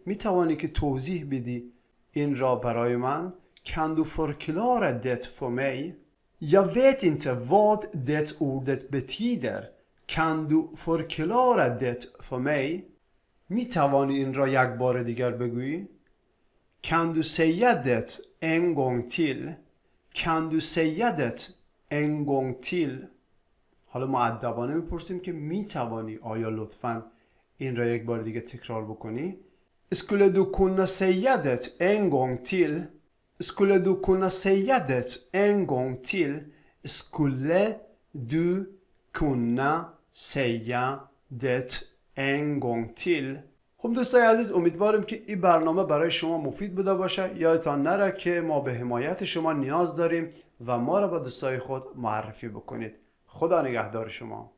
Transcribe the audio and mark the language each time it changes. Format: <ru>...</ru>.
<fa>می توانی که توضیح بدی این را برای من؟</fa> <sv>Kan du förklara det för mig? Jag vet inte vad det ordet betyder. Kan du förklara det för mig?</sv> <fa>می توانی این را یک بار دیگر بگویی؟</fa> <sv>Kan du säga det en gång till? Kan du säga det en gång till?</sv> <fa>حالا مؤدبانه میپرسیم که می توانی آیا لطفاً این را یک بار دیگه تکرار بکنی؟</fa> <sv>Skulle du kunna säga det en gång till? Skulle du kunna säga det en gång till? Skulle du kunna säga det en gång till?</sv> <fa>خب دوستای عزیز، امیدوارم که این برنامه برای شما مفید بوده باشه. یادتان نره که ما به حمایت شما نیاز داریم و ما را به دوستای خود معرفی بکنید. خدا نگهدار شما.</fa>